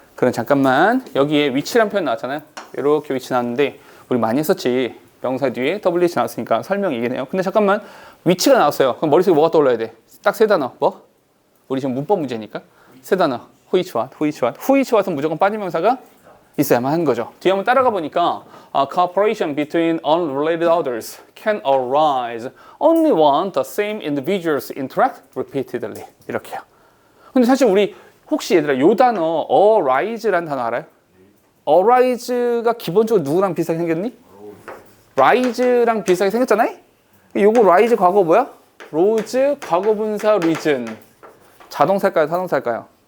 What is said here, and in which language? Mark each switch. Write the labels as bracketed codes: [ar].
[ko] 그럼 잠깐만 여기에 위치란 표현 나왔잖아요. 이렇게 위치 나왔는데 우리 많이 했었지. 명사 뒤에 WH 나왔으니까 설명이긴 해요. 근데 잠깐만 위치가 나왔어요. 그럼 머릿속에 뭐가 떠올라야 돼? 딱 세 단어. 뭐? 우리 지금 문법 문제니까 세 단어. which what은 무조건 빠진 명사가 있어야만 하는 거죠. 뒤에 한번 따라가 보니까 [en] cooperation between unrelated others can arise only when the same individuals interact repeatedly. [ko] 이렇게요. 근데 사실 우리 혹시 얘들아 요 단어 arise라는 단어 알아요? arise가 기본적으로 누구랑 비슷하게 생겼니? rise랑 비슷하게 생겼잖아요? 요거 rise 과거 뭐야? rose 과거분사 reason. 자동사일까요? 타동사일까요?